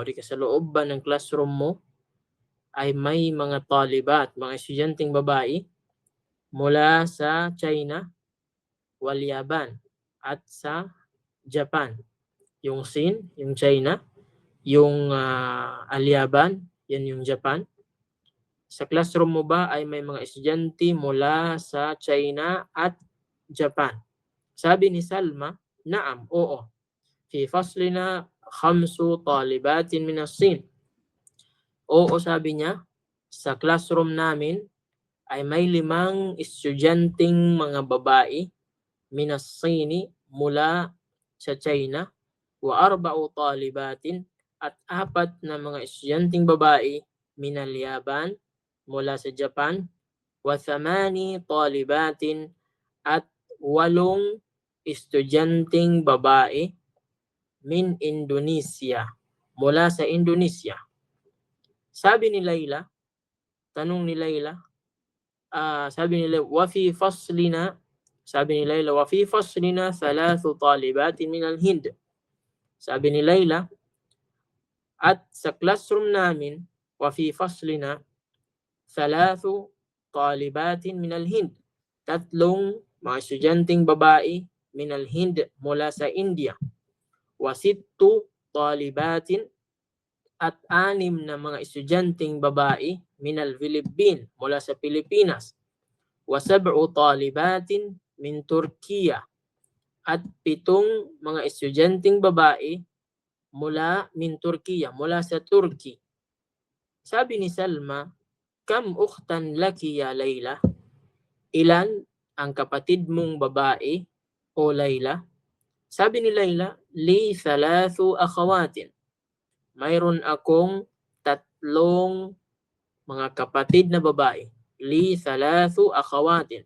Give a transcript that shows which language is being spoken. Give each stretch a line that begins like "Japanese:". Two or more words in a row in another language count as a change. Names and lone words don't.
Filipino: O di ka sa loob ba ng classroom mo ay may mga talibat, mga estudyanteng babae mula sa China,
Arabic: واليابان,
Filipino: at sa Japan. Yung Sin, yung China, yung Al-Yaban, yan yung Japan. Sa classroom mo ba ay may mga estudyante mula sa China at Japan? Sabi ni Salma, naam, oo.
Arabic: في فصلنا 5 طالبات من الصين.
Filipino: Oo, sabi niya, sa classroom namin ay may 5 estudyanteng mga babae
Arabic: من الصيني
Filipino: mula sa China,
Arabic: و 4 طالبات
Filipino: at 4 na mga estudyanteng babae
Arabic: من اليابان
Filipino: mula sa Japan,
Arabic: و 8 طالبات
Filipino: at 8 estudyanteng babae
Arabic: من إندونيسيا
Filipino: mula sa Indonesia. Sabi ni Layla, tanong ni Layla, sabi ni Layla,
Arabic: وفي فصلنا,
Filipino: sabi ni Layla,
Arabic: وفي فصلنا 3 طالبات من الهند.
Filipino: Sabi ni Layla, at sa classroom namin,
Arabic: وفي فصلنا 3 طالبات من الهند.
Filipino: 3 mga estudyanteng babae
Arabic: من الهند
Filipino: mula sa India.
Arabic: و 6 طالبات
Filipino: at 6 na mga estudyanteng babae
Arabic: من الفلبين
Filipino: mula sa Pilipinas.
Arabic: و 7 طالبات من تركيا
Filipino: at 7 mga estudyanteng babae mula
Arabic: من تركيا,
Filipino: mula sa Turkey.
Arabic: Sabi ni Salma, كم أختا لك يا ليلى?
Filipino: Ilan ang kapatid mong babae o Layla? Sabi ni Layla,
Arabic: لي 3 أخوات.
Filipino: Mayroon akong 3 mga kapatid na babae.
Arabic: لي 3 أخوات.